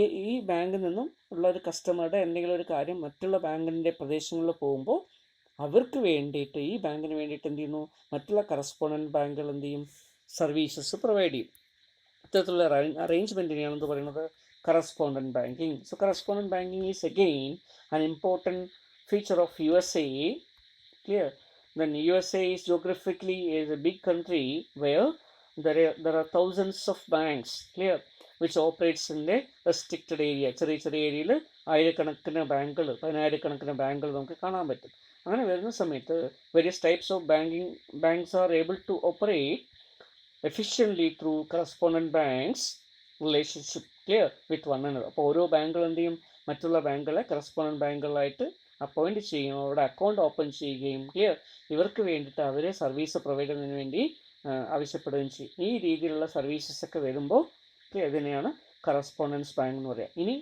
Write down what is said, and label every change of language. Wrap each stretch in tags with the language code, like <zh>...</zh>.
<ml>ഈ ബാങ്കിൽ നിന്നും ഉള്ള ഒരു കസ്റ്റമറുടെ എന്തെങ്കിലും ഒരു കാര്യം മറ്റുള്ള ബാങ്കിൻ്റെ പ്രദേശങ്ങളിൽ പോകുമ്പോൾ അവർക്ക് വേണ്ടിയിട്ട്, ഈ ബാങ്കിന് വേണ്ടിയിട്ട് എന്ത് ചെയ്യുന്നു? മറ്റുള്ള കറസ്പോണ്ടൻറ്റ് ബാങ്കുകൾ എന്ത് ചെയ്യും? സർവീസസ് പ്രൊവൈഡ് ചെയ്യും. ഇത്തരത്തിലുള്ള അറേഞ്ച്മെൻറ്റിനെയാണെന്ന് പറയുന്നത് correspondent banking.</ml> <en>So correspondent banking is again an important feature of USA, clear. Then USA is geographically is a big country where there are thousands of banks, clear, which operates in a restricted area.</en> <ml>ചെറിയ ചെറിയ ഏരിയയിൽ ആയിരക്കണക്കിന് ബാങ്കുകൾ, പതിനായിരക്കണക്കിന് ബാങ്കുകൾ നമുക്ക് കാണാൻ പറ്റും. അങ്ങനെ വരുന്ന സമയത്ത്</ml> <en>various types of banks are able to operate efficiently through correspondent banks relationship, clear, with one another.</en> <ml>അപ്പോൾ ഓരോ ബാങ്കുകൾ എന്ത് ചെയ്യും, മറ്റുള്ള ബാങ്കുകളെ കറസ്പോണ്ടൻറ്റ് ബാങ്കുകളായിട്ട് അപ്പോയിൻറ്റ് ചെയ്യും, അവരുടെ അക്കൗണ്ട് ഓപ്പൺ ചെയ്യുകയും, ക്ലിയർ, ഇവർക്ക് വേണ്ടിയിട്ട് അവരെ സർവീസ് പ്രൊവൈഡ് ചെയ്യുന്നതിന് വേണ്ടി ആവശ്യപ്പെടുകയും ചെയ്യും. ഈ രീതിയിലുള്ള സർവീസസ് ഒക്കെ വരുമ്പോൾ ഇതിനെയാണ് കറസ്പോണ്ടൻസ് ബാങ്ക് എന്ന് പറയുക.</ml>